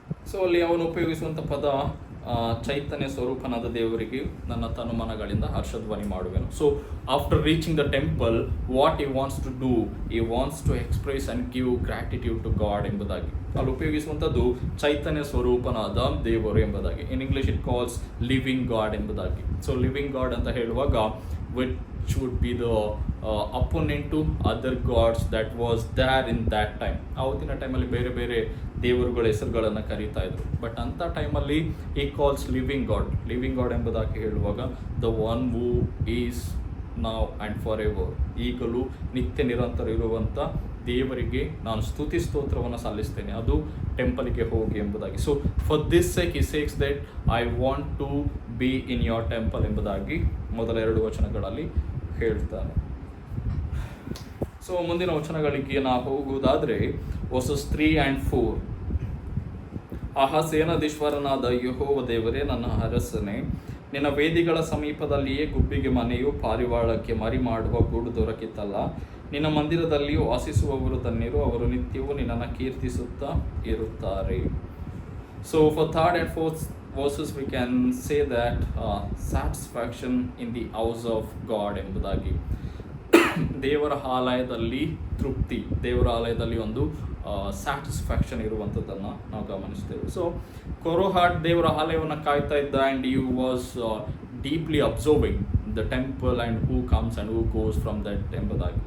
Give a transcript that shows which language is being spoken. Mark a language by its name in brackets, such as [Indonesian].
[Kannada] So ಅಲ್ಲಿ ಅವನು ಉಪಯೋಗಿಸುವಂಥ ಪದ ಚೈತನ್ಯ ಸ್ವರೂಪನಾದ ದೇವರಿಗೆ ನನ್ನ ತನುಮನಗಳಿಂದ ಹರ್ಷಧ್ವನಿ ಮಾಡುವೆನು. [English] so after reaching the temple, what he wants to do, he wants to express and give gratitude to God [Kannada] ಎಂಬುದಾಗಿ. ಅಲ್ಲಿ ಉಪಯೋಗಿಸುವಂಥದ್ದು ಚೈತನ್ಯ ಸ್ವರೂಪನಾದ ದೇವರು ಎಂಬುದಾಗಿ. [English] in English it calls living God [Kannada] ಎಂಬುದಾಗಿ. [English] so living God [Kannada] ಅಂತ ಹೇಳುವಾಗ [English] which would be the opponent to other gods that was there in that time. [Kannada] ಆವತ್ತಿನ ಟೈಮಲ್ಲಿ ಬೇರೆ ಬೇರೆ ದೇವರುಗಳ ಹೆಸರುಗಳನ್ನು ಕರೀತಾ ಇದ್ರು. ಬಟ್ ಅಂಥ ಟೈಮಲ್ಲಿ ಈ ಕಾಲ್ಸ್ ಲಿವಿಂಗ್ ಗಾಡ್ ಎಂಬುದಾಗಿ ಹೇಳುವಾಗ [English] the one who is now and forever, [Kannada] ಈಗಲೂ ನಿತ್ಯ ನಿರಂತರ ಇರುವಂಥ ದೇವರಿಗೆ ನಾನು ಸ್ತುತಿ ಸ್ತೋತ್ರವನ್ನು ಸಲ್ಲಿಸ್ತೇನೆ, ಅದು ಟೆಂಪಲ್ಗೆ ಹೋಗಿ ಎಂಬುದಾಗಿ. [English] so for this sake he seeks that I want to be in your temple [Kannada] ಎಂಬುದಾಗಿ ಮೊದಲ 2 ವಚನಗಳಲ್ಲಿ ಹೇಳ್ತಾನೆ. ಸೊ ಮುಂದಿನ ವಚನಗಳಿಗೆ ನಾವು ಹೋಗುವುದಾದರೆ [English] Verses 3 and 4. [Kannada] ಆಹಾ, ಸೇನಾಧೀಶ್ವರನಾದ ಯೆಹೋವ ದೇವರೇ, ನನ್ನ ಅರಸನೇ, ನಿನ್ನ ವೇದಿಗಳ ಸಮೀಪದಲ್ಲಿಯೇ ಗುಬ್ಬಿಗೆ ಮನೆಯು ಪಾರಿವಾಳಕ್ಕೆ ಮರಿ ಮಾಡುವ ಗೂಡು ದೊರಕಿತಲ್ಲ. ನಿನ್ನ ಮಂದಿರದಲ್ಲಿ ವಾಸಿಸುವವರು ಧನ್ಯರು, ಅವರು ನಿತ್ಯವೂ ನಿನ್ನನ್ನು ಕೀರ್ತಿಸುತ್ತಾ ಇರುತ್ತಾರೆ. [English] so for 3rd and 4th verses we can say that satisfaction in the house of God [Kannada] ಎಂಬುದಾಗಿ. ದೇವರ ಆಲಯದಲ್ಲಿ ತೃಪ್ತಿ, ದೇವರ ಆಲಯದಲ್ಲಿ ಒಂದು ಸ್ಯಾಟಿಸ್ಫ್ಯಾಕ್ಷನ್ ಇರುವಂಥದ್ದನ್ನು ನಾವು ಗಮನಿಸ್ತೇವೆ. [English] so ಕೊರೋಹಾಟ್ [Kannada] ದೇವರ ಆಲಯವನ್ನು ಕಾಯ್ತಾ ಇದ್ದ, [English] and you was deeply observing the temple and who comes and who goes from that [Kannada] ಎಂಬುದಾಗಿ.